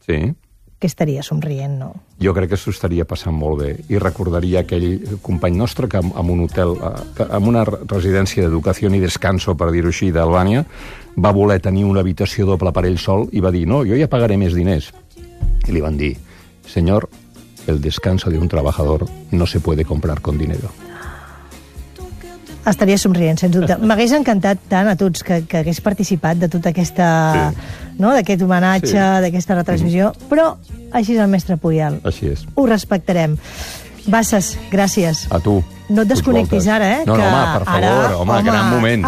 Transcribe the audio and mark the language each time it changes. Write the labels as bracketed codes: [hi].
[ca] Sí. Que estaria somrient, no? Jo crec que s'ho estaria passant molt bé i recordaria aquell company nostre que en un hotel, en una residència d'educació i descanso, per dir-ho així, d'Albània, va voler tenir una habitació doble per ell sol i va dir, no, jo ja pagaré més diners. I li van dir, senyor, [es] el descanso de un treballador no se puede comprar con dinero. [ca] Estaria somrient, sens dubte. M'hagués encantat tant a tots que hagués participat de tota aquesta... Sí. No? D'aquest homenatge, sí. D'aquesta retransmissió. Mm. Però així és el mestre Puyol. Així és. Ho respectarem. Bassas, gràcies. A tu. No et desconnectis ara, eh? No, que home, per favor, ara, home, home, gran moment.